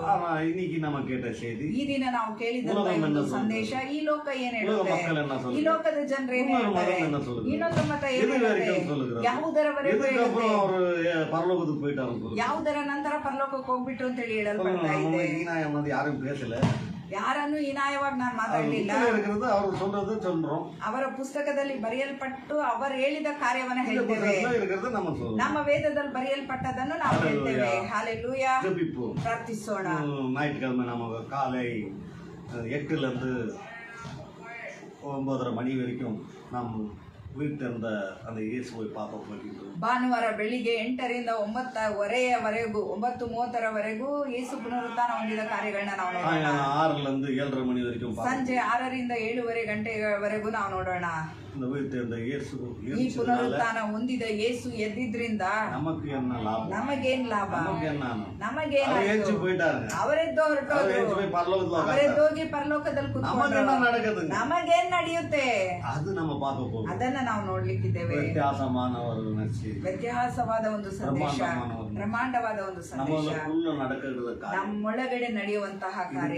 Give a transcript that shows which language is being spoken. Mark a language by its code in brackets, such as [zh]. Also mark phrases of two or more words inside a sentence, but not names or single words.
[kn] ಈ ದಿನ ನಾವು ಕೇಳಿದಂತ ಒಂದು ಸಂದೇಶ, ಈ ಲೋಕ ಏನ್ ಹೇಳುತ್ತೆ, ಈ ಲೋಕದ ಜನರು ಏನ್ ಹೇಳ್ತಾರೆ, ಇನ್ನೊಂದು ಮತ ಏನ್ ಹೇಳುತ್ತೆ, ಯಾವುದರವರೆಗೂ ಹೇಳುತ್ತೆ, ಯಾವುದರ ನಂತರ ಪರಲೋಕಕ್ಕೆ ಹೋಗ್ಬಿಟ್ರು ಅಂತ ಹೇಳಿ ಹೇಳಲ್ಪಡ್ತಾ ಇದೆ. ಯಾರನ್ನು ಹೀನಾಯವಾಗಿ ನಾನು ಮಾತಾಡಲಿಲ್ಲ. ಅವರ ಪುಸ್ತಕದಲ್ಲಿ ಬರೆಯಲ್ಪಟ್ಟು ಅವರು ಹೇಳಿದ ಕಾರ್ಯವನ್ನ ಹೇಳ್ತೇವೆ. ನಮ್ಮ ವೇದದಲ್ಲಿ ಬರೆಯಲ್ಪಟ್ಟದನ್ನು ನಾವು ಹೇಳ್ತೇವೆ. ಹಲ್ಲೆಲೂಯಾ. ಪ್ರಾರ್ಥಿಸೋಣ. [ta] ஞாயிற்றுக்கிழமை நம்ம காலை 8லேருந்து 9:30 மணி வரைக்கும் நாம் உயிர்த்தெழுந்த அந்த இயேசுவை பார்க்க போகிறோம். [kn] ಭಾನುವಾರ ಬೆಳಿಗ್ಗೆ 8ರಿಂದ 9:30ವರೆಗೂ 9:30ರವರೆಗೂ ಯೇಸು ಪುನರುತ್ಥಾನ ಹೊಂದಿದ ಕಾರ್ಯಗಳನ್ನ ನಾವು ನೋಡೋಣ. [ta] 6லேருந்து 7:30 மணி வரைக்கும் [kn] ಸಂಜೆ 6ರಿಂದ 7:30 ಗಂಟೆವರೆಗೂ ನಾವು ನೋಡೋಣ. [ta] இந்த உயிர்த்தெழுந்த இயேசு [kn] ಈ ಪುನರುತ್ಥಾನ ಹೊಂದಿದ ಯೇಸು ಎದ್ದಿದ್ರಿಂದ [ta] நமக்கு என்ன லாபம்? [kn] ನಮಗೇನ್ ಲಾಭ? ನಮಗೇನಾಯ್ತು? ಅವರೆದ್ದು ಹೊರಟೋದ್ರು, ಅವರೆದ್ದೋಗಿ ಪರಲೋಕದಲ್ಲಿ ಕೂತ್ಕೊಂಡ್ರು. ನಮಗೇನ್ ನಡೆಯುತ್ತೆ ಅದು ನಮ್ಮ ಪಾಪ. ಅದನ್ನ ನಾವು ನೋಡ್ಲಿಕ್ಕಿದ್ದೇವೆ. ವ್ಯತ್ಯಾಸವಾದ ಒಂದು ಸಂದೇಶ, ಬ್ರಹ್ಮಾಂಡವಾದ ಒಂದು ಸಂದೇಶ, ನಮ್ಮೊಳಗಡೆ ನಡೆಯುವಂತಹ ಕಾರ್ಯ.